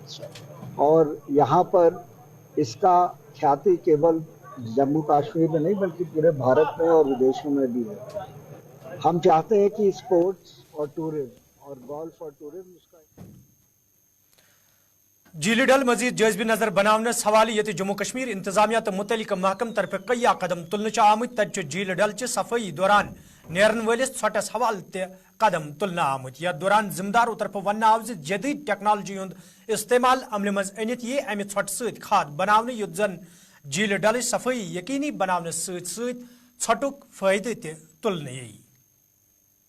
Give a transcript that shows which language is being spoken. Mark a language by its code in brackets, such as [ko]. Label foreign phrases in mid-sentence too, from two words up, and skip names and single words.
[ur] اور یہاں پر اس کا ખ્યાતિ کیول جموں کشمیر میں نہیں بلکہ پورے بھارت میں اور ودیشوں میں بھی ہے. ہم چاہتے ہیں کہ اسپورٹس اور ٹورزم اور گولف اور ٹورزم اس کا [ks] جیل ڈل مزید جائزبہ نظر بناونس حوالہ یہ جموں کشمیر انتظامیہ تو متعلقہ محکم طرف کئی قدم تلنے آمت. تت جیل ڈل چہ صفائی دوران نیرن ولس ژھۄٹس حوالہ تہ قدم تلنے آمت. یتھ دوران ذمہ دارو طرف ون آو زِ جدید ٹیکنالوجی ہند استعمال عملہ مز انت یہ امہ ژھۄٹہ ست کھاد بناونہ یُتھ زن جیل ڈلچ صفائی یقینی بناونس ست ژھۄٹک فائدہ تہ تلنہ یی.